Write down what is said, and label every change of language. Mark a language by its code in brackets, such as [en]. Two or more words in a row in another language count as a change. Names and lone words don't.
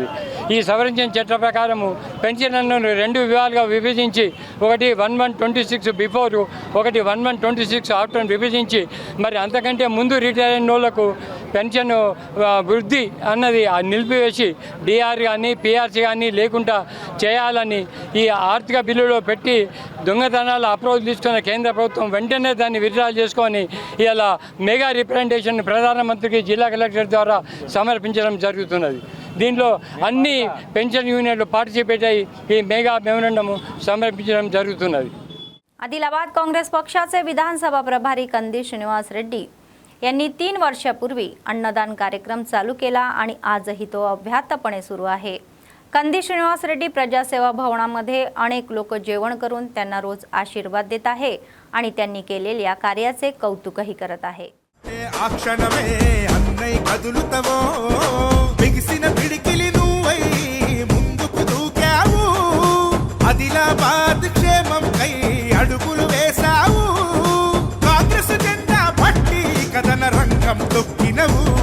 [te] ఈ సవరించిన చట్ట ప్రకారము పెన్షన్లను 2 విభాగాలుగా విభజించి, ఒకటి 1/1/26 బిఫోర్, ఒకటి 1/1/26 ఆఫ్టర్ విభజించి మరి అంతకంటే ముందు రిటైర్ అయిన వాళ్ళకు పెన్షన్ వృద్ధి అన్నది నిలిపివేసి డిఆర్ కానీ పిఆర్సీ కానీ లేకుండా చేయాలని ఈ ఆర్థిక బిల్లులో పెట్టి దొంగతనాల అప్రోచ్ తీసుకున్న కేంద్ర ప్రభుత్వం వెంటనే దాన్ని విత్డ్రా చేసుకొని ఇలా [en] mega representation [te] ప్రధానమంత్రికి జిల్లా కలెక్టర్ ద్వారా సమర్పించడం జరుగుతున్నది. దీనిలో అన్ని [en] pension unions [te] పార్టిసిపేట్ అయ్యి ఈ [en] mega memorandum [te] సమర్పించడం జరుగుతున్నది. [mr] आदिलाबाद काँग्रेस पक्षाचे विधानसभा प्रभारी कंदी श्रीनिवास रेड्डी यांनी 3 वर्षापूर्वी अन्नदान कार्यक्रम चालू केला आणि आजही तो अव्याहतपणे सुरू आहे. कंदी श्रीनिवास रेड्डी प्रजासेवा भवनामध्ये अनेक लोक जेवण करून त्यांना रोज आशीर्वाद देत आहे आणि त्यांनी केलेल्या कार्याचे कौतुकही करत आहे. [te] ఆదిలాబాద్ క్షేమం కై అడుగులు వేసావు, కాంగ్రెస్ జెండా పట్టి కథన రంగం తొక్కినవు.